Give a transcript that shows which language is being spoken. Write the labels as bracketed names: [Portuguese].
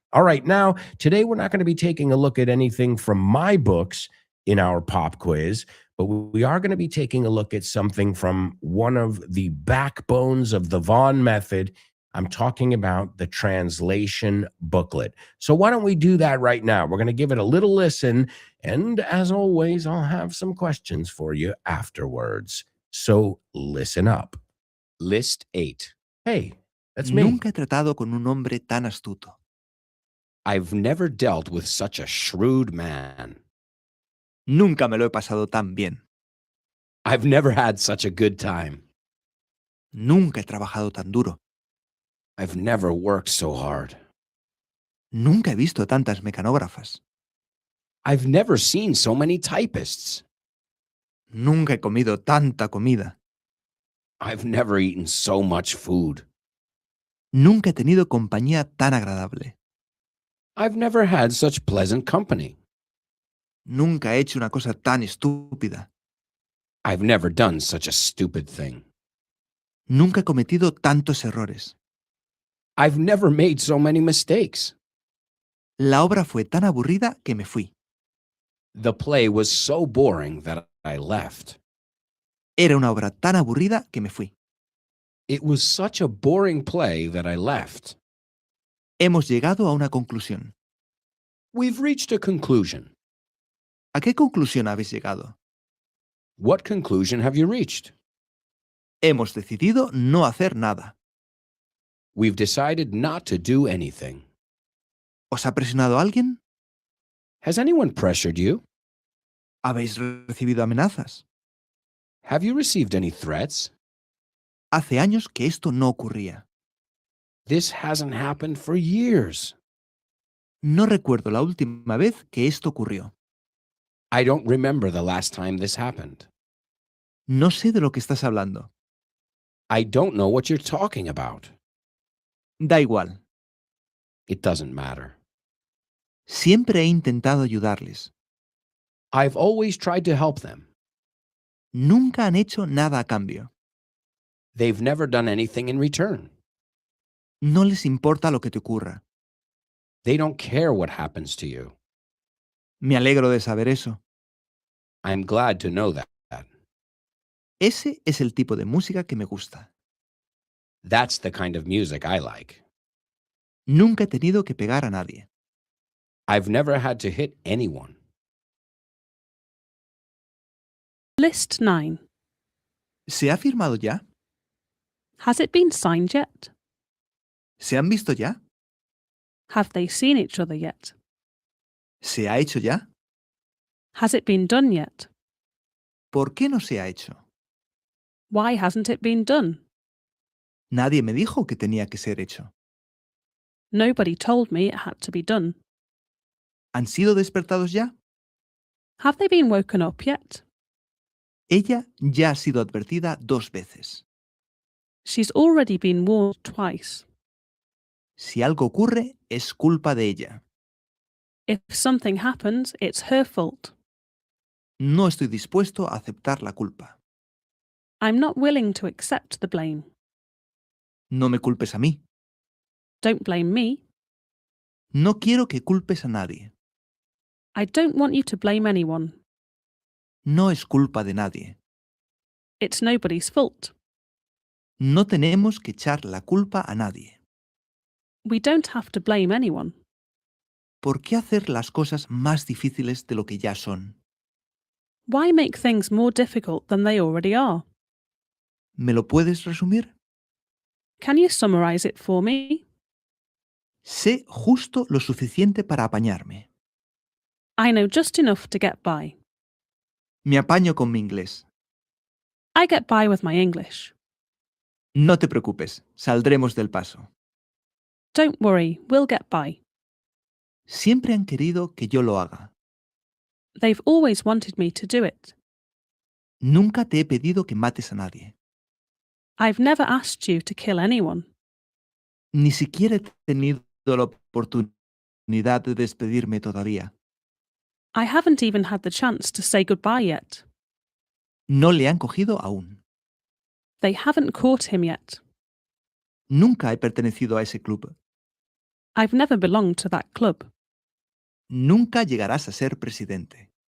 [English] All right, now, today we're not going to be taking a look at anything from my books in our pop quiz, but we are going to be taking a look at something from one of the backbones of the Vaughan method. I'm talking about the translation booklet. So why don't we do that right now? We're going to give it a little listen, and as always, I'll have some questions for you afterwards. So listen up. List 8. Hey, that's me. [Spanish] Nunca he tratado con un hombre tan astuto. [English] I've never dealt with such a shrewd man. [Spanish] Nunca me lo he pasado tan bien. [English] I've never had such a good time. [Spanish] Nunca he trabajado tan duro. [English] I've never worked so hard. [Spanish] Nunca he visto tantas mecanógrafas. [English] I've never seen so many typists. [Spanish] Nunca he comido tanta comida. [English] I've never eaten so much food. [Spanish] Nunca he tenido compañía tan agradable. [English] I've never had such pleasant company. [Spanish] Nunca he hecho una cosa tan estúpida. [English] I've never done such a stupid thing. [Spanish] Nunca he cometido tantos errores. [English] I've never made so many mistakes. [Spanish] La obra fue tan aburrida que me fui. [English] The play was so boring that I left. [Spanish] Era una obra tan aburrida que me fui. [English] It was such a boring play that I left. [Spanish] Hemos llegado a una conclusión. [English] We've reached a conclusion. [Spanish] ¿A qué conclusión habéis llegado? [English] What conclusion have you reached? [Spanish] Hemos decidido no hacer nada. [English] We've decided not to do anything. [Spanish] ¿Os ha presionado alguien? [English] Has anyone pressured you? [Spanish] ¿Habéis recibido amenazas? [English] Have you received any threats? [Spanish] Hace años que esto no ocurría. [English] This hasn't happened for years. [Spanish] No recuerdo la última vez que esto ocurrió. [English] I don't remember the last time this happened. [Spanish] No sé de lo que estás hablando. [English] I don't know what you're talking about. [Spanish] Da igual. [English] It doesn't matter. [Spanish] Siempre he intentado ayudarles. [English] I've always tried to help them. [Spanish] Nunca han hecho nada a cambio. [English] They've never done anything in return. [Spanish] No les importa lo que te ocurra. [English] They don't care what happens to you. [Spanish] Me alegro de saber eso. [English] I'm glad to know that. [Spanish] Ese es el tipo de música que me gusta. [English] That's the kind of music I like. [Spanish] Nunca he tenido que pegar a nadie. [English] I've never had to hit anyone. List 9. [Spanish] ¿Se ha firmado ya? [English] Has it been signed yet? [Spanish] ¿Se han visto ya? [English] Have they seen each other yet? [Spanish] ¿Se ha hecho ya? [English] Has it been done yet? [Spanish] ¿Por qué no se ha hecho? [English] Why hasn't it been done? [Spanish] Nadie me dijo que tenía que ser hecho. [English] Nobody told me it had to be done. [Spanish] ¿Han sido despertados ya? [English] Have they been woken up yet? [Spanish] Ella ya ha sido advertida 2 veces. [English] She's already been warned twice. [Spanish] Si algo ocurre, es culpa de ella. [English] If something happens, it's her fault. [Spanish] No estoy dispuesto a aceptar la culpa. [English] I'm not willing to accept the blame. [Spanish] No me culpes a mí. [English] Don't blame me. [Spanish] No quiero que culpes a nadie. [English] I don't want you to blame anyone. [Spanish] No es culpa de nadie. [English] It's nobody's fault. [Spanish] No tenemos que echar la culpa a nadie. [English] We don't have to blame anyone. [Spanish] ¿Por qué hacer las cosas más difíciles de lo que ya son? [English] Why make things more difficult than they already are? [Spanish] ¿Me lo puedes resumir? [English] Can you summarize it for me? [Spanish] Sé justo lo suficiente para apañarme. [English] I know just enough to get by. [Spanish] Me apaño con mi inglés. [English] I get by with my English. [Spanish] No te preocupes, saldremos del paso. [English] Don't worry, we'll get by. [Spanish] Siempre han querido que yo lo haga. [English] They've always wanted me to do it. [Spanish] Nunca te he pedido que mates a nadie. [English] I've never asked you to kill anyone. [Spanish] Ni siquiera he tenido la oportunidad de despedirme todavía. [English] I haven't even had the chance to say goodbye yet. [Spanish] No le han cogido aún. [English] They haven't caught him yet. [Spanish] Nunca he pertenecido a ese club. [English] I've never belonged to that club. [Spanish] Nunca llegarás a ser presidente.